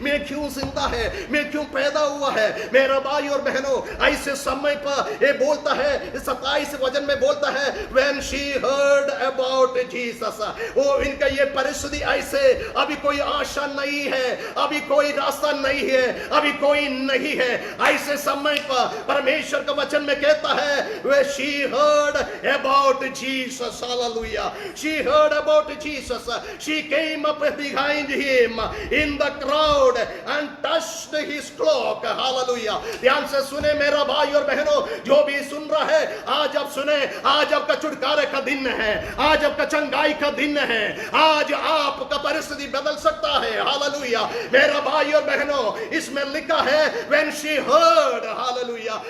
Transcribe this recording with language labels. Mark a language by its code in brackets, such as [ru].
[hi] मैं क्यों जिंदा है, मैं क्यों पैदा हुआ है। मेरा भाई और बहनों, ऐसे समय पर ये बोलता है, 27 वचन में बोलता है, [en] when she heard about Jesus, [hi] वो इनका ये परिस्थिति ऐसे, अभी कोई आशा नहीं है, अभी कोई रास्ता नहीं है, अभी कोई नहीं है। ऐसे समय पर परमेश्वर का वचन में कहता है, [en] when she heard about Jesus, hallelujah, she heard about Jesus, she came up behind him in the crowd and touched his cloak, hallelujah। [hi] ध्यान से सुने मेरा भाई और बहनों, जो भी सुन रहा है, आज आप सुने, आज आपका छुटकारे का दिन है, आज आपका चंगाई का दिन है, आज आपका परिस्थिति बदल सकता है। हालेलुया। मेरा भाई और बहनों, इसमें लिखा है [en] when she heard, [hi] हालेलुया।